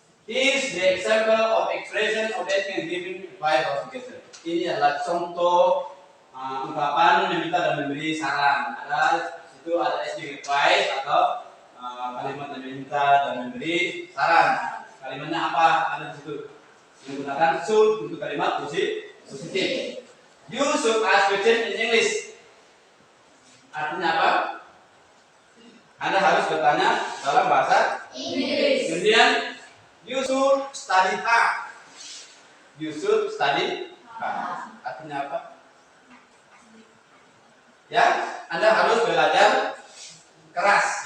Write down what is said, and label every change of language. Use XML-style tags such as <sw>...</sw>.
<en>Is the example of expression of asking and giving advice or suggestion.</en> <id>Ini adalah contoh ungkapan meminta dan memberi saran. Ada situ ada asking advice atau kalimat yang meminta dan memberi saran. Kalimatnya apa? Ada di situ. Menggunakan should untuk kalimat positif.</id> <en>You should ask question in English.</en> <id>Artinya apa? Anda harus bertanya dalam bahasa Inggris.</id> <en>Kemudian you should study hard. You should study hard.</en> <id>Artinya apa? Ya, Anda harus belajar keras.</id>